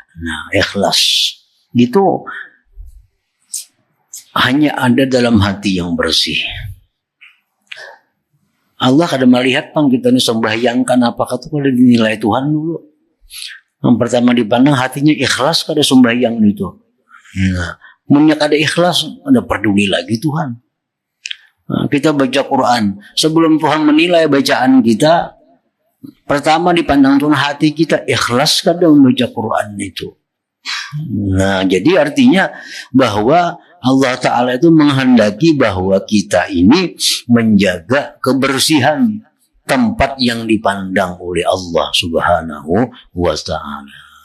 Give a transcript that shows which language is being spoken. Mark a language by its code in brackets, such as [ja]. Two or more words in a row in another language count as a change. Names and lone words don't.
[id] Nah, ikhlas itu hanya ada dalam hati yang bersih. Allah kadang melihat kita ini sembahyangkan apakah itu kalau dinilai Tuhan dulu. Yang pertama dipandang hatinya ikhlas kada sembahyang itu. [bjn] Nah, munnya kada ikhlas, ada peduli lagi Tuhan. [id] Nah, kita baca Quran, sebelum Tuhan menilai bacaan kita, pertama dipandang Tuhan hati kita ikhlas kada membaca Quran itu. Nah, jadi artinya bahwa Allah Ta'ala itu menghendaki bahwa kita ini menjaga kebersihan tempat yang dipandang oleh Allah [ar] سبحانه وتعالى.